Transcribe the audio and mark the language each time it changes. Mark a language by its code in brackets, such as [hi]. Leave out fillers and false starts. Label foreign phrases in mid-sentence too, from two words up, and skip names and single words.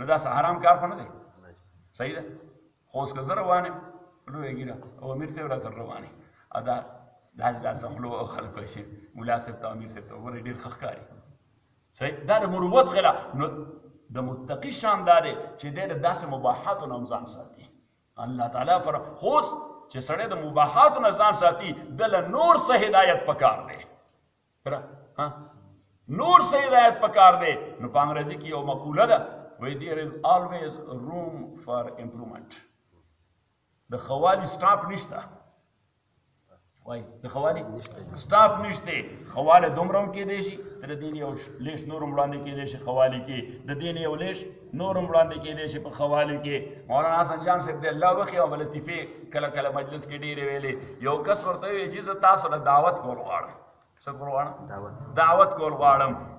[ps] دا څه حرام کار خو نه دی صحیح ده خو اوس که زه روان یم لویه ګیره او امیر صاحب را سره روان دا داسې خولو او خلک وایي چې ملا صاحب ته امیر صاحب ته وګورئ ډېر ښه ښکاري صحیح دا د مروت خلاف نو د متقي شان دا دی چې دی د داسې مباحاتو نه هم ځان ساتي الله تعالی خو اوس چې سړی د مباحاتو نه ځان ساتي دله نور څه هدایت پکار دی نور څه هدایت پکار دی نو په انګریزي کې یو مقوله ده وایي [en] there is always room for improvement [ps] د خوالي سټاپ نشته وایي د خوالي سټاپ نشته خواله دومره هم کېدی شي تر دې نه یو لیش نور هم وړاندې کېدی شي خوالي کې د دې نه یو لیش نور هم وړاندې کېدی شي په خوالي کې مولانا حسن جان صاحب دې الله وکړي او لطیفې کله کله مجلس کې ډېرې ویلې یو کس ورته وایي چې زه تاسو له دعوت کول غواړم څه کول غواړم دعوت کول غواړم